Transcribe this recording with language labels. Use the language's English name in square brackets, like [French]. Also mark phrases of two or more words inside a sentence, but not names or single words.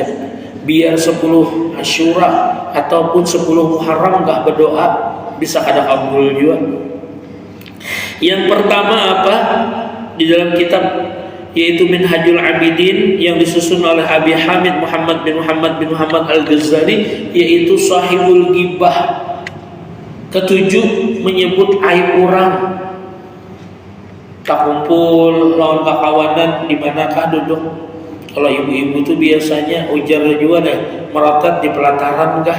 [Banjar] Biar 10 Asyura ataupun 10 Muharram gak berdoa bisa kada kabul juga. [Indonesian] Yang pertama apa? Di dalam kitab yaitu Minhajul Abidin yang disusun oleh Abi Hamid Muhammad bin Muhammad Al-Ghazali, yaitu [Arabic] صاحب الغيبة. [Indonesian] Ketujuh, menyebut aib orang. [Banjar] Tak kumpul lawan kakawanan, di manakah duduk? Kalau ibu-ibu tuh biasanya ujar juga deh, merotot di pelataran kah?